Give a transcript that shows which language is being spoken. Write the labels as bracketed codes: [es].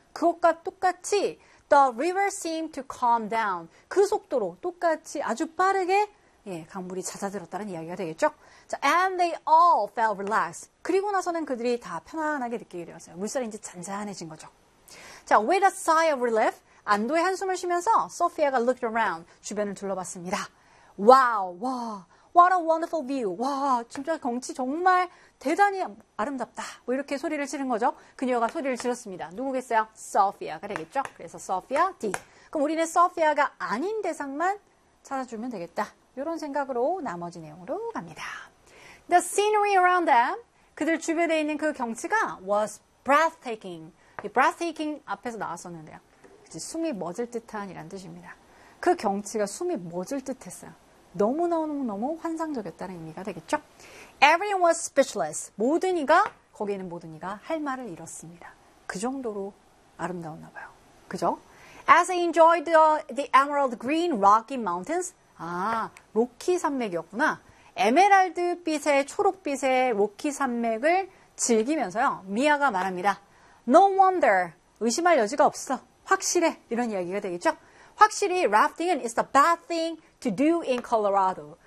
[ko] 그것과 똑같이 [en] The river seemed to calm down. [ko] 그 속도로 똑같이 아주 빠르게 예, 강물이 잦아들었다는 이야기가 되겠죠. [en] 자, and they all felt relaxed. [ko] 그리고 나서는 그들이 다 편안하게 느끼게 되었어요. 물살이 이제 잔잔해진 거죠. 자, [en] with a sigh of relief, [ko] 안도의 한숨을 쉬면서 소피아가 [en] looked around, [ko] 주변을 둘러봤습니다. [en] Wow, wow, what a wonderful view. [ko] 와, 진짜 경치 정말 대단히 아름답다. 뭐 이렇게 소리를 치는 거죠. 그녀가 소리를 질렀습니다. 누구겠어요? Sophia가 되겠죠. 그래서 Sophia D. 그럼 우리는 Sophia가 아닌 대상만 찾아주면 되겠다. 이런 생각으로 나머지 내용으로 갑니다. [en] The scenery around them, [ko] 그들 주변에 있는 그 경치가 [en] was breathtaking. [ko] breathtaking 앞에서 나왔었는데요. 그치? 숨이 멎을 듯한 이란 뜻입니다. 그 경치가 숨이 멎을 듯했어요. 너무너무너무 환상적이었다는 의미가 되겠죠. [en] Everyone was speechless. [ko] 모든 이가, 거기 있는 모든 이가 할 말을 잃었습니다. 그 정도로 아름다웠나 봐요. 그죠? [en] As they enjoyed the emerald green rocky mountains. [ko] 아, 로키 산맥이었구나. 에메랄드빛의 초록빛의 로키 산맥을 즐기면서요. 미아가 말합니다. [en] No wonder. [ko] 의심할 여지가 없어. 확실해. 이런 이야기가 되겠죠? 확실히 [en] rafting은 is the bad thing to do in Colorado.